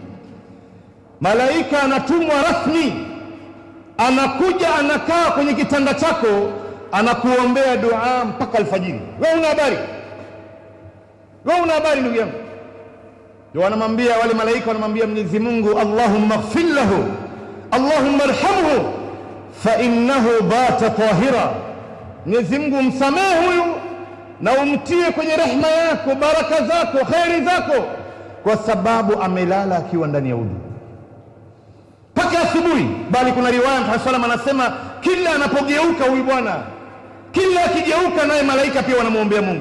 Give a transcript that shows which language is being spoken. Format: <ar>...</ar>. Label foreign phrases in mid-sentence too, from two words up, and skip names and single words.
<sw>Malaika anatumwa rasmi, anakuja anakaa kwenye kitanda chako, anakuombea dua mpaka alfajiri. Wewe una habari? Wewe una habari ndugu yangu? Ndio wanamwambia wale malaika, wanamwambia Mwenyezi Mungu,</sw> <ar>اللهم اغفر له اللهم ارحمه فإنه بات طاهرا.</ar> <sw>Mwenyezi Mungu msamehe huyu na umtie kwenye rehema yako, baraka zako, khairi zako, kwa sababu amelala akiwa ndani ya udhu mpaka asubuhi. Bali kuna riwaya Mtume sallam anasema kila anapogeuka huyu bwana, kila akigeuka naye malaika pia wanamuombea Mungu.</sw>